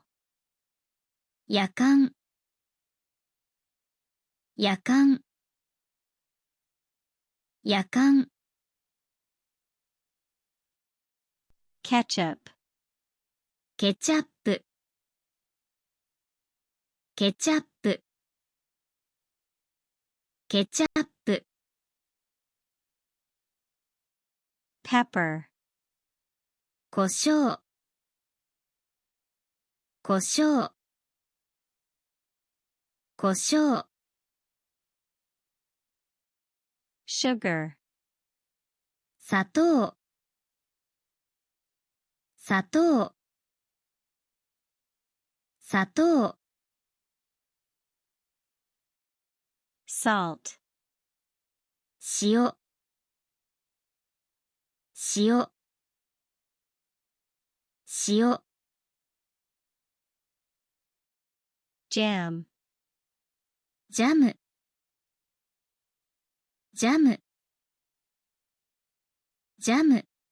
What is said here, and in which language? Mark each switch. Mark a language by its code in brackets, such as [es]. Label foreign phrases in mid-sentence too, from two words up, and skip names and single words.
[ja] やかん、やかん、やかん、 [en] ketchup, [ja] ケチャップ、ケチャップ、ケチャップ、 [en] pepper, [ja] 胡椒、胡椒、胡椒、 [en] sugar, [ja] 砂糖、砂糖、砂糖、 [en] salt, [ja] 塩、塩、塩、 [en] jam, [ja] ジャム、ジャム、ジャム、